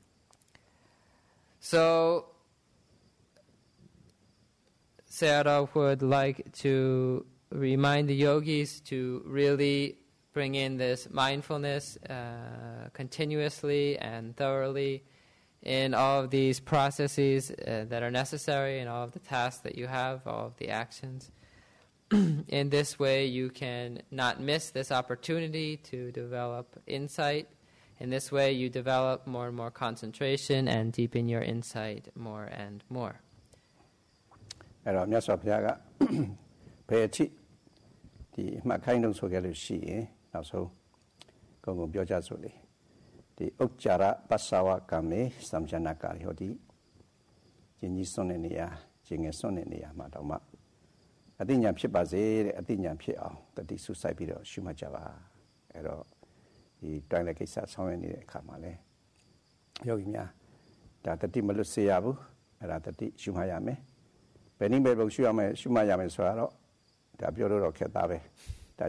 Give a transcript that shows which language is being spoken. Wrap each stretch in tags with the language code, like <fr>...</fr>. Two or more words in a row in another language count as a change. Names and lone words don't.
<en>So Sayadaw would like to remind the yogis to really bring in this mindfulness continuously and thoroughly in all of these processes that are necessary, in all of the tasks that you have, all of the actions. In this way, you can not miss this opportunity to develop insight. In this way, you develop more and more concentration and deepen your insight more and more.</en> <my>အဲ့တော့မြတ်စွာဘုရားကဘယ်အထိဒီမှတ်ခိုင်းလို့ဆိုခဲ့လို့ရှိရင်နောက်ဆုံးကုန်ပြောကြဆိုလေ ဒီ</my> <pi>ဥက္ကြရပစ္ဆဝကမေသံဇနာကာဟောတိ</pi> <my>ကျင်ကြီးစွန့်တဲ့နေရာကျင်ငယ်စွန့်တဲ့နေရာမှာတော့မှအသိဉာဏ်ဖြစ်ပါစေတဲ့အသိဉာဏ်ဖြစ်အောင်တတိဆုစိုက်ပြီးတော့ရှုမှတ်ကြပါအဲ့တော့ဒီတိုင်းလက်ကိစ္စဆောင်ရွက်နေတဲ့အခါမှာလဲယောဂီများဒါတတိမလွတ်စေရဘူးအဲ့ဒါတတိရှုမှတ်ရမယ်ဘယ်နည်းပဲရှုရမယ်ရှုမှတ်ရမယ်ဆိုတော့တဒါပြောလို့တော့ခက်သားပဲဒါ</my>